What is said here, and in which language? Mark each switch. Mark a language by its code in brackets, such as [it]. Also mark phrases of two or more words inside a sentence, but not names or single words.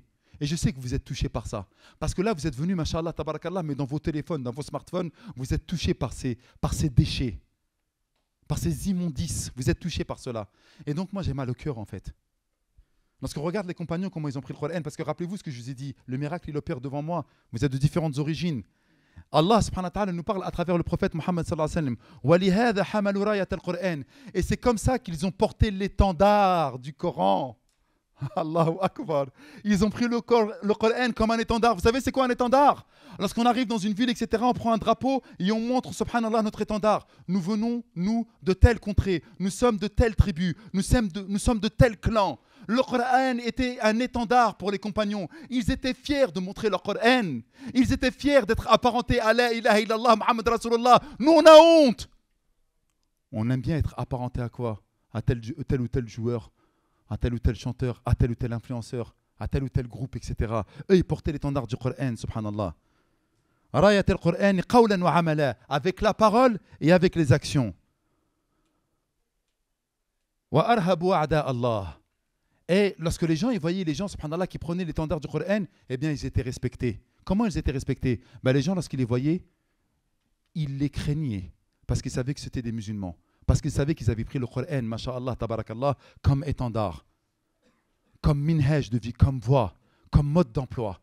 [fr] Et je sais que vous êtes touchés par ça. Parce que là, vous êtes venus, [ar] ما شاء الله تبارك الله, [fr] mais dans vos téléphones, dans vos smartphones, vous êtes touchés par ces déchets, par ces immondices. Vous êtes touchés par cela. Et donc, moi, j'ai mal au cœur, en fait. Lorsqu'on regarde les compagnons, comment ils ont pris le Coran, parce que rappelez-vous ce que je vous ai dit, le miracle, il opère devant moi. Vous êtes de différentes origines. Allah [ar] سبحانه وتعالى [fr] nous parle à travers le prophète Muhammad [ar] صلى الله عليه وسلم. وَلِهَذَا حَمَلُوا رَايَةَ الْقُرْآنِ. [fr] Et c'est comme ça qu'ils ont porté l'étendard du Coran. [ar] الله أكبر. [fr] Ils ont pris le Coran comme un étendard. Vous savez c'est quoi un étendard? Lorsqu'on arrive dans une ville, etc., on prend un drapeau et on montre, subhanallah, notre étendard. Nous venons, nous, de telle contrée. Nous sommes de telle tribu. Nous sommes de tel clan. Le Coran était un étendard pour les compagnons. Ils étaient fiers de montrer leur Coran. Ils étaient fiers d'être apparentés à [ar] لا إله إلا الله محمد رسول الله. [fr] Nous, on a honte. On aime bien être apparenté à quoi? À tel ou tel joueur, à tel ou tel chanteur, à tel ou tel influenceur, à tel ou tel groupe, etc. Eux, ils portaient l'étendard du Coran, subhanallah. [ar] راية القرآن قولا وعملا, [fr] avec la parole et avec les actions. [ar] وأرهبوا أعداء الله. [fr] Et lorsque les gens, ils voyaient les gens, subhanallah, qui prenaient l'étendard du Coran, eh bien, ils étaient respectés. Comment ils étaient respectés? Les gens, lorsqu'ils les voyaient, ils les craignaient, parce qu'ils savaient que c'était des musulmans. Parce qu'ils savaient qu'ils avaient pris le Coran, [ar] ما شاء الله تبارك الله, [fr] comme étendard, comme minhaj de vie, comme voie, comme mode d'emploi.